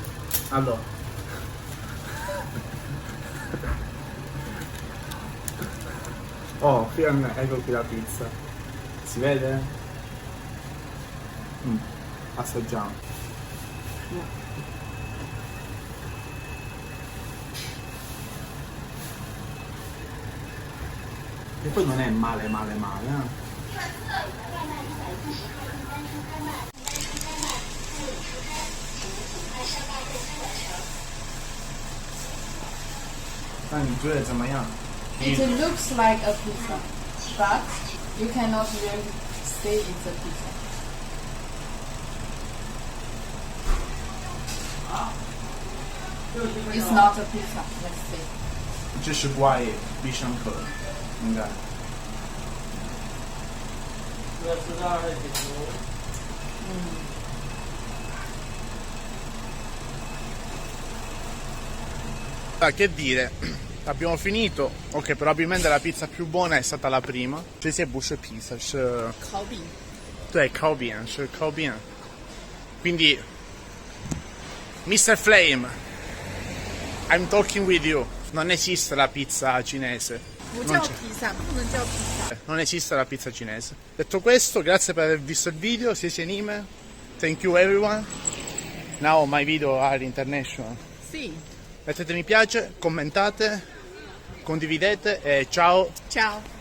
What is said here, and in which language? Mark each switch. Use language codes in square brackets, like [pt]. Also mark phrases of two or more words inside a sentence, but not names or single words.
[it] Allora oh, qui ecco qui la pizza. Si vede? Assaggiamo. E poi non è male, eh? [en] It looks like a pizza, but you cannot really say it's a pizza. It's not a pizza, let's say. [zh] 这是怪必胜客，应该。 [it] Che dire, abbiamo finito. Ok, probabilmente la pizza più buona è stata la prima. [zh] 这些不是pizza，是烤饼。对，烤饼，是烤饼。Quindi Mr. [en] Flame, I'm talking with you. [it] Non esiste la pizza cinese. [zh] 不叫披萨，不能叫披萨。 [it] Non esiste la pizza cinese. Detto questo, grazie per aver visto il video. Siete anime. [en] Thank you everyone. Now my video are international. [it] Sì. Mettete mi piace, commentate, condividete e ciao. Ciao.